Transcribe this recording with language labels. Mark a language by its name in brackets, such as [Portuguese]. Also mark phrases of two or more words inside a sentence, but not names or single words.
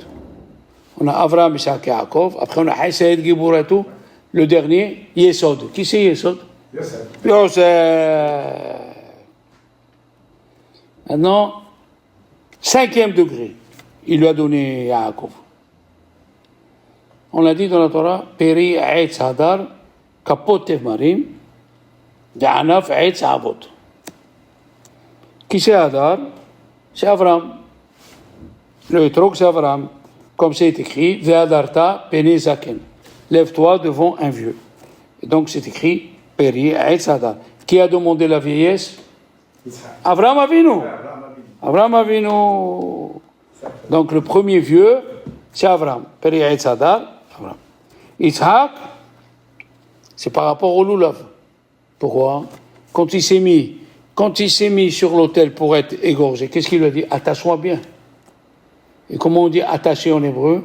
[French] On a Avraham, Isaac et Yaakov. Après, on a Hesed, Gibour et tout. Le dernier, Yesod. Qui c'est Yesod? Youssef. Yosef. Maintenant, cinquième degré. Il lui a donné Yaakov. On l'a dit dans la Torah, [Hebrew] פרי עץ הדר, כפות תמרים, וענף עץ עבות. [French] Qui c'est Hadar? C'est Avram. Le Etrog, c'est Avram. Comme c'est écrit, [Hebrew] והדרת פני זקן. [French] Lève-toi devant un vieux. Et donc c'est écrit, [Hebrew] פרי עץ הדר. [French] Qui a demandé la vieillesse? Yitzhak. Avram Avinu. Abraham Avinu. Avraham Avinu. Donc le premier vieux, c'est Avram. [Hebrew] פרי עץ הדר, [French] Avram. Yitzhak, c'est par rapport au loulav. Pourquoi? Quand il s'est mis sur l'autel pour être égorgé, qu'est-ce qu'il lui a dit? Attache-moi bien. Et comment on dit attacher en hébreu?